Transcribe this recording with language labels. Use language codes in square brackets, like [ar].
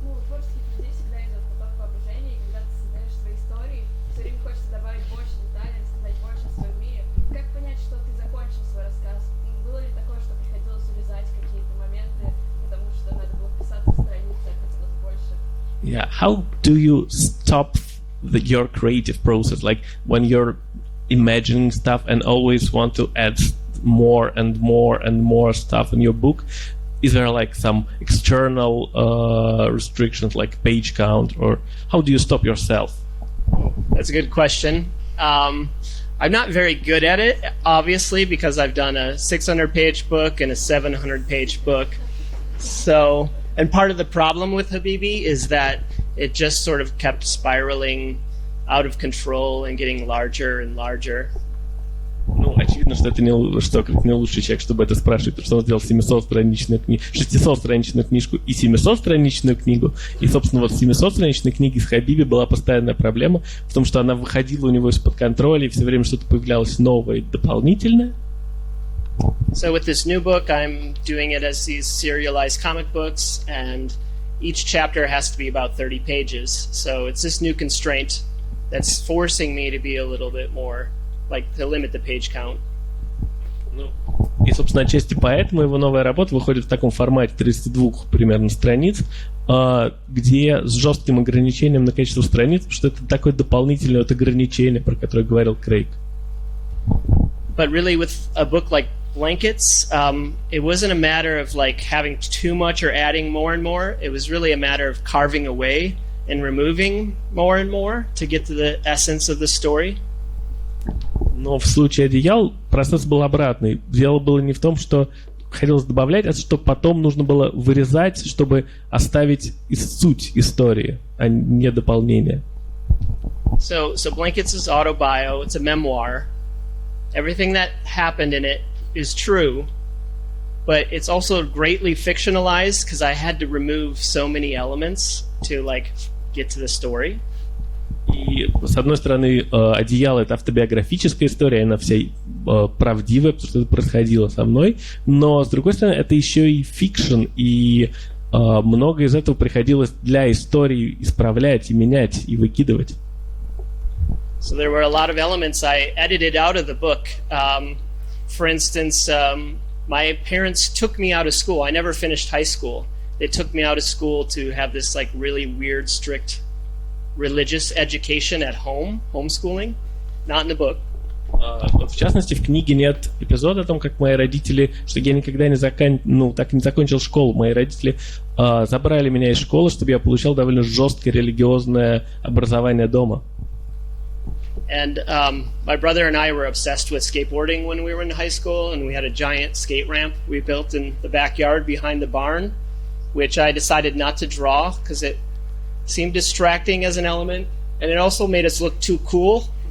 [ru] Творческих людей всегда идет поток воображения, и когда ты создаешь свои истории, все время хочется добавить больше деталей, рассказать больше о своем мире. Как понять, что ты закончил свой рассказ? Было ли такое, что приходилось урезать какие-то моменты, потому что надо было вписаться в страницу, а хотелось больше? [en] Yeah, how do you stop your creative process? Like when you're imagining stuff and always want to add more and more and more stuff in your book? Is there like some external restrictions like page count, or how do you stop yourself? That's a good question. I'm not very good at it, obviously, because I've done a 600-page book and a 700-page book. So, and part of the problem with Habibi is that it just sort of kept spiraling out of control and getting larger and larger. [ru] Ну, очевидно, что это не лучший человек, чтобы это спрашивать, потому что он сделал 600-страничную книжку и 700-страничную книгу. И, собственно, вот в 700-страничной книге с Хабиби была постоянная проблема в том, что она выходила у него из-под контроля, и все время что-то появлялось новое и дополнительное. [en] So with this new book, I'm doing it as these serialized comic books, and each chapter has to be about 30 pages. So it's this new constraint that's forcing me to be a little bit more, like to limit the page count. [ru] И, собственно, отчасти поэтому его новая работа выходит в таком формате 32 примерно страниц, где с жестким ограничением на количество страниц, потому что это такое дополнительное вот ограничение, про которое говорил Крейг. [en] But really, with a book like Blankets, it wasn't a matter of like having too much or adding more and more. It was really a matter of carving away and removing more and more to get to the essence of the story. [ru] Но в случае «Одеял» процесс был обратный. Дело было не в том, что хотелось добавлять, а что потом нужно было вырезать, чтобы оставить суть истории, а не дополнение. [en] So Blankets is autobio. It's a memoir. Everything that happened in it is true, but it's also greatly fictionalized because I had to remove so many elements to like get to the story. [ru] И, с одной стороны, «Одеяло» — это автобиографическая история, она вся правдивая, потому что это происходило со мной, но, с другой стороны, это еще и фикшн, и много из этого приходилось для истории исправлять и менять, и выкидывать. [en] So there were a lot of elements I edited out of the book. For instance, my parents took me out of school. I never finished high school. They took me out of school to have this like really weird, strict religious education at home, homeschooling, not in the book. [ru] В частности, в книге нет эпизода о том, как мои родители, что я никогда так и не закончил школу. Мои родители забрали меня из школы, чтобы я получал довольно жесткое религиозное образование дома. [en] And my brother and I were obsessed with skateboarding when we were in high school, and we had a giant skate ramp we built in the backyard behind the barn, which I decided not to draw because it seemed distracting as an element, and it also made us look too cool.